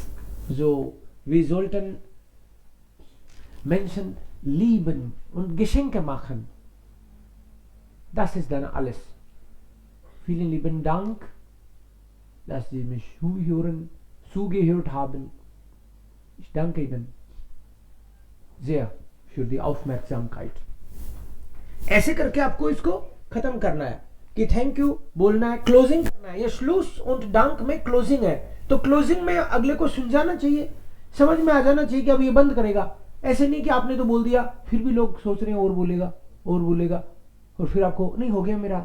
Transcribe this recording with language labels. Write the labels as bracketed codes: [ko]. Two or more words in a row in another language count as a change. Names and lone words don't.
[de] So, wir sollten Menschen lieben und Geschenke machen. Das ist dann alles. Vielen lieben Dank, dass Sie mich zugehört haben. Ich danke Ihnen sehr für die Aufmerksamkeit. [hi] ऐसे करके आपको इसको खत्म करना है कि [en] thank you [hi] बोलना है, क्लोजिंग करना है. ये श्लूस और डांक में क्लोजिंग है, तो क्लोजिंग में अगले को सुलझाना चाहिए, समझ में आ जाना चाहिए कि अब ये बंद करेगा. ऐसे नहीं कि आपने तो बोल दिया फिर भी लोग सोच रहे हैं और बोलेगा और फिर आपको नहीं हो गया मेरा.